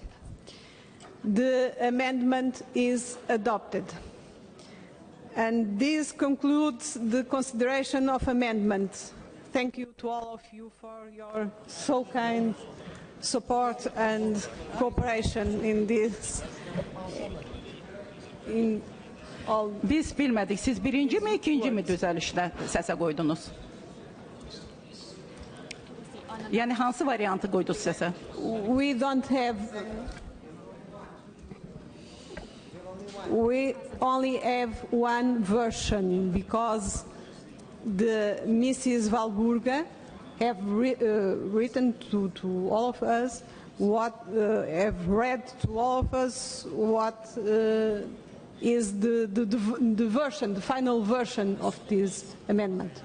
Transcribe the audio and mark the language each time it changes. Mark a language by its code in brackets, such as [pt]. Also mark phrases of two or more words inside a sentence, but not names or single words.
[en] The amendment is adopted. And this concludes the consideration of amendments. Thank you to all of you for your so kind support and cooperation in this. [az] Biz bilmədik, siz birinci mi, ikinci mi düzəlişlə səsə qoydunuz? Yəni hansı variantı qoydunuz səsə? [en] We don't have. We only have one version because the Mrs. Valburga have written to all of us have read to all of us what is the version, the final version of this amendment.